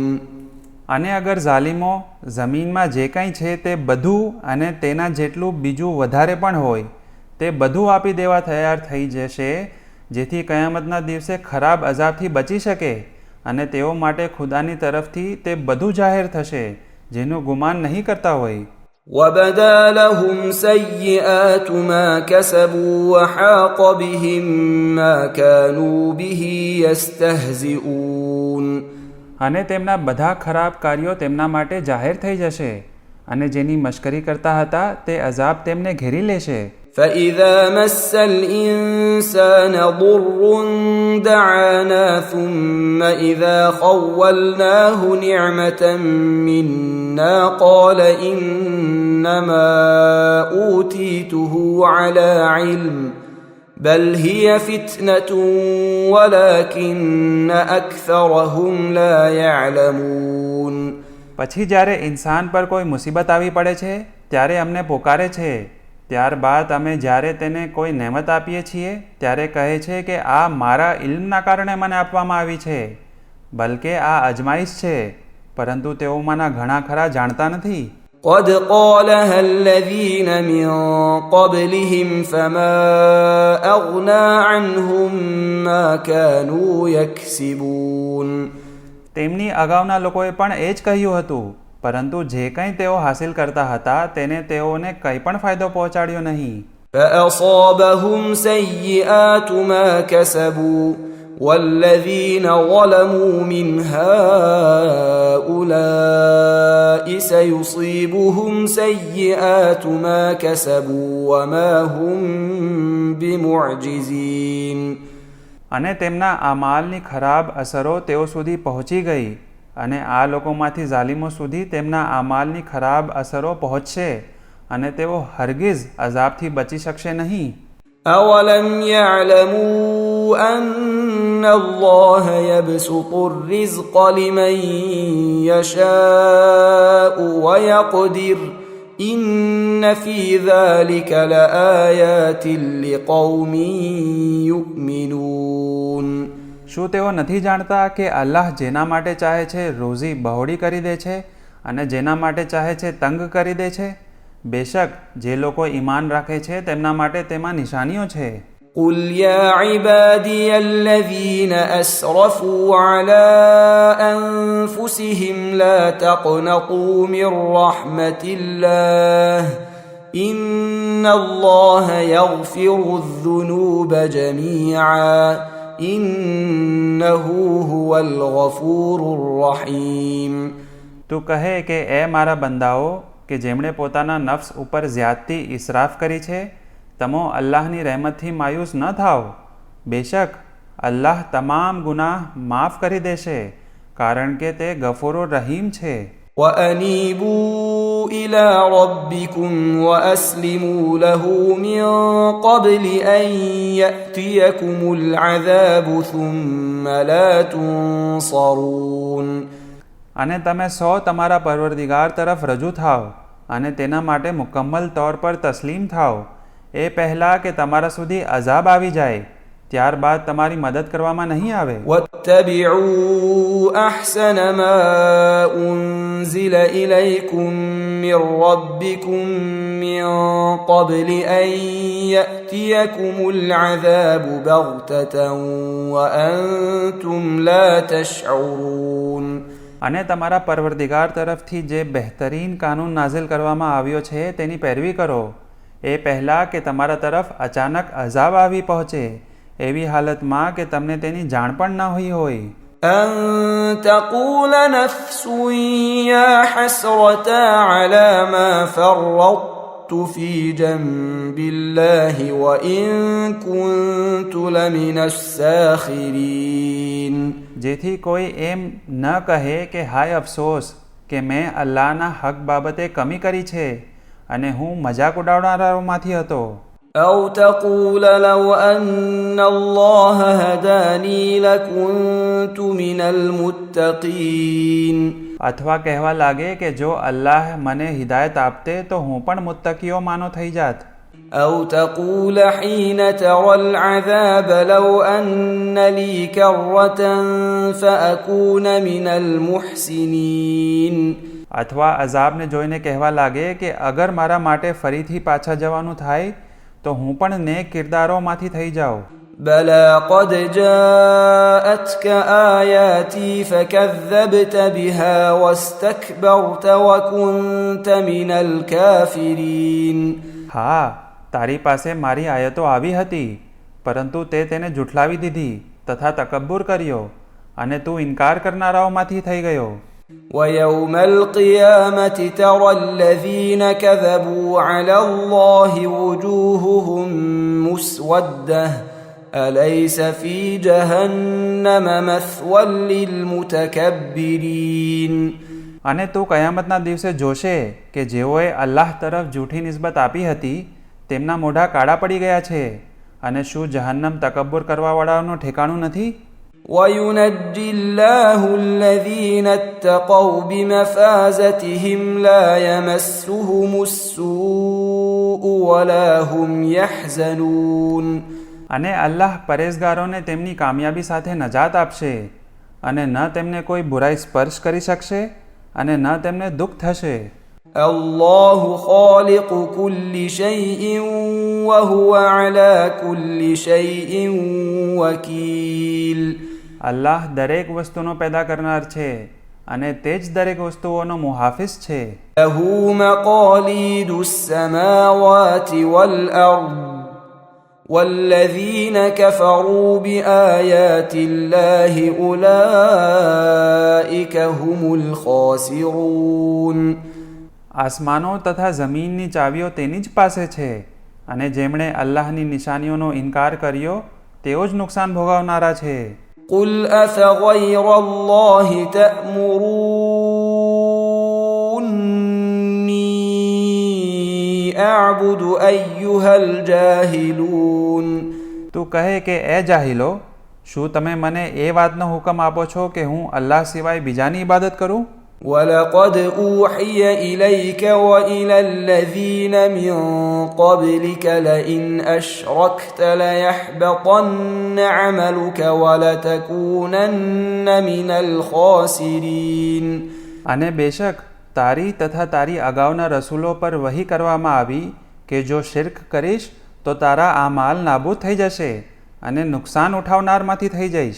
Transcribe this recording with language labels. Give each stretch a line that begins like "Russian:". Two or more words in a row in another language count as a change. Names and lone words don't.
Gujarati: અને અગર ઝાલિમો જમીનમાં જે કંઈ છે તે બધું અને તેના જેટલું બીજું વધારે પણ હોય તે બધું આપી દેવા તૈયાર થઈ જશે જેથી કયામતના દિવસે ખરાબ અઝાબથી બચી શકે અને તેઓ માટે ખુદાની તરફથી તે બધું જાહેર થશે જેનું ગુમાન નહીં કરતા હોય.
Arabic: وبدا لهم سيئات ما كسبوا وحاق بهم ما كانوا به يستهزئون.
Gujarati: અને તેમના બધા ખરાબ કાર્યો તેમના માટે જાહેર થઈ જશે અને જેની મશ્કરી કરતા હતા તે અઝાબ તેમને ઘેરી લેશે.
Arabic: فإذا مس الإنسان ضر دعانا ثم إذا خولناه نعمة منا قال إنما أوتيته على علم بل هي فتنة ولكن أكثرهم لا يعلمون.
Gujarati: પછી જ્યારે ઇન્સાન પર કોઈ મુસીબત આવી પડે છે ત્યારે અમને પોકારે છે. ત્યારબાદ અમે જ્યારે તેને કોઈ નેમત આપીએ છીએ ત્યારે કહે છે કે આ મારા ઇલ્મના કારણે મને આપવામાં આવી છે, બલકે આ અજમાઈશ છે, પરંતુ તેઓમાંના ઘણા ખરા જાણતા નથી.
Arabic: قد قالها الذين من قبلهم فما أغنى عنهم ما كانوا يكسبون.
Gujarati: તેમની અગાઉના લોકોએ પણ એ જ કહ્યું હતું, પરંતુ જે કંઈ તેઓ હાસિલ કરતા હતા તેને તેઓને કંઈ પણ ફાયદો પહોંચાડ્યો નહીં.
Arabic: فأصابهم سيئات ما كسبوا والذين ظلموا من هؤلاء سيصيبهم سيئات ما كسبوا وما هم بمعجزين.
Gujarati: અને તેમના આ માલની ખરાબ અસરો તેઓ સુધી પહોંચી ગઈ અને આ લોકોમાંથી ઝાલિમો સુધી તેમના આ માલની ખરાબ અસરો પહોંચશે અને તેઓ હરગિઝ અઝાબથી બચી શકશે નહીં.
Arabic: أولم يعلموا أن الله يبسط الرزق لمن يشاء ويقدر إن في ذلك لآيات لقوم يؤمنون.
Gujarati: શું તેઓ નથી જાણતા કે અલ્લાહ જેના માટે ચાહે છે રોઝી બહોળી કરી દે છે અને જેના માટે ચાહે છે તંગ કરી દે છે? બેશક જે લોકો ઈમાન રાખે છે તેમના માટે તેમાં નિશાનીઓ છે.
Arabic: قل يا عبادي الذين أسرفوا على أنفسهم لا تقنطوا من رحمة الله إن الله يغفر الذنوب جميعا إنه هو الغفور الرحيم.
Gujarati: તું કહે કે એ મારા બંદાઓ કે જેમણે પોતાના નફ્સ ઉપર જ્યાદતી ઇસરાફ કરી છે, તમો અલ્લાહની રહેમતથી માયુસ ન થાવ. બેશક અલ્લાહ તમામ ગુનાહ માફ કરી દેશે, કારણ કે તે ગફૂર રહીમ છે.
Arabic: وأنيبوا إلى ربكم وأسلموا له من قبل أن يأتيكم العذاب ثم لا تنصرون.
Gujarati: અને તમે સૌ તમારા પરવરદિગાર તરફ રજૂ થાવ અને તેના માટે મુકમ્મલ તौर પર તસ્લીમ થાવ એ પહેલાં કે તમારા સુધી અઝાબ આવી જાય, ત્યારબાદ તમારી મદદ કરવામાં નહીં આવે.
Arabic: واتبعوا أحسن ما أنزل إليكم من ربكم من قبل أن يأتيكم العذاب بغتة وأنتم لا تشعرون.
Gujarati: અને તમારા પરવરદિગાર તરફથી જે બહેતરીન કાનૂન નાઝિલ કરવામાં આવ્યો છે તેની પેરવી કરો એ પહેલાં કે તમારા તરફ અચાનક અઝાબ આવી પહોંચે, એવી હાલતમાં કે તમને તેની જાણ પણ ન હોઈ હોય.
Arabic: أن تقول نفس يا حسرة على ما فرطت في جنب الله وإن كنت لمن الساخرين.
Gujarati: જેથી કોઈ એમ ન કહે કે હાય અફસોસ કે મેં અલ્લાહના હક બાબતે કમી કરી છે અને હું મજાક ઉડાવનારાઓમાંથી હતો.
Arabic: أو تقول لو أن الله هداني لكنت من المتقين.
Gujarati: અથવા કહેવા લાગે કે જો અલ્લાહ મને હિદાયત આપતે તો હું પણ મુત્તકીઓમાંનો થઈ જાત.
Arabic: أو تقول حين ترى العذاب لو أن لي كرة فأكون من المحسنين.
Gujarati: અથવા અઝાબને જોઈને કહેવા લાગે કે અગર મારા માટે ફરીથી પાછા જવાનું થાય તો હું પણ નેક કિરદારોમાંથી થઈ જાઉં.
Arabic: بلى قد جاءتك آياتي فكذبت بها واستكبرت وكنت من الكافرين.
Gujarati: હા, તારી પાસે મારી આયતો આવી હતી, પરંતુ તે તેને જુઠલાવી દીધી તથા તકબ્બુર કર્યો અને તું ઇનકાર કરનારાઓમાંથી થઈ ગયો.
Arabic: ويوم القيامة ترى الذين كذبوا على الله وجوههم مسودة أليس في جهنم مثوى للمتكبرين.
Gujarati: અને તું કયામતના દિવસે જોશે કે જેઓએ અલ્લાહ તરફ જૂઠી નિસ્બત આપી હતી તેમના મોઢા કાળા પડી ગયા છે. અને શું જહન્નમ તકબ્બુર કરવાવાળાઓનું ઠેકાણું નથી?
Arabic: وينجي الله الذين اتقوا بمفازتهم لا يمسهم السوء ولا هم يحزنون.
Gujarati: અને અલ્લાહ પરેઝગારોને તેમની કામયાબી સાથે નજાત આપશે અને ન તેમને કોઈ બુરાઈ સ્પર્શ કરી શકશે અને ન તેમને દુઃખ થશે.
Arabic: الله خالق كل شيء وهو على كل شيء وكيل.
Gujarati: અલ્લાહ દરેક વસ્તુનો પેદા કરનાર છે અને તે જ દરેક વસ્તુઓનો મુહાફિઝ છે.
Arabic: له مقاليد السماوات والأرض والذين كفروا بآيات الله أولئك هم الخاسرون.
Gujarati: આસમાનો તથા જમીનની ચાવીઓ તેની જ પાસે છે અને જેમણે અલ્લાહની નિશાનીઓનો ઇનકાર કર્યો તેઓ જ નુકસાન ભોગવનારા છે.
Arabic: قل أفغير الله تأمروني أعبد أيها الجاهلون.
Gujarati: તું કહે કે એ જાહિલો, શું તમે મને એ વાતનો હુકમ આપો છો કે હું અલ્લાહ સિવાય બીજાની ઇબાદત કરું?
Arabic: ولقد أوحي إليك وإلى الذين من قبلك لئن أشركت ليحبطن عملك ولتكونن من الخاسرين.
Gujarati: અને બેશક તારી તથા તારી અગાઉના રસૂલો પર વહી કરવામાં આવી કે જો શિર્ક કરીશ તો તારા આ માલ નાબૂદ થઈ જશે અને નુકસાન ઉઠાવનારમાંથી થઈ જઈશ.